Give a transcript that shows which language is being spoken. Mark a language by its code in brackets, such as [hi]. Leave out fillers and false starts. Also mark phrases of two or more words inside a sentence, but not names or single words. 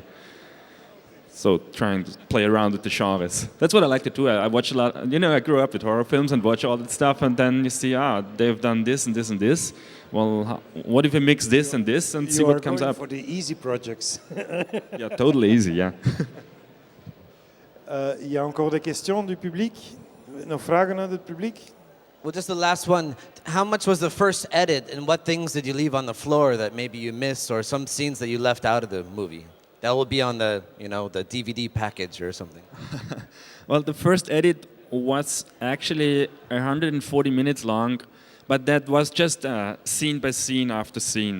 [en] So trying to play around with the genres. That's what I like to do. I watch a lot. You know, I grew up with horror films and watch all that stuff, and then you see, they've done this and this and this. Well, what if we mix this and this and see what comes up? For the easy projects. Yeah, totally easy. Yeah. [fr] Il y a encore des questions du public? [nl] Nog vragen uit het publiek? [en] Well, just the last one. How much was the first edit, and what things did you leave on the floor that maybe you missed, or some scenes that you left out of the movie? That will be on the, the DVD package or something. Well, the first edit was actually 140 minutes long, but that was just scene by scene after scene.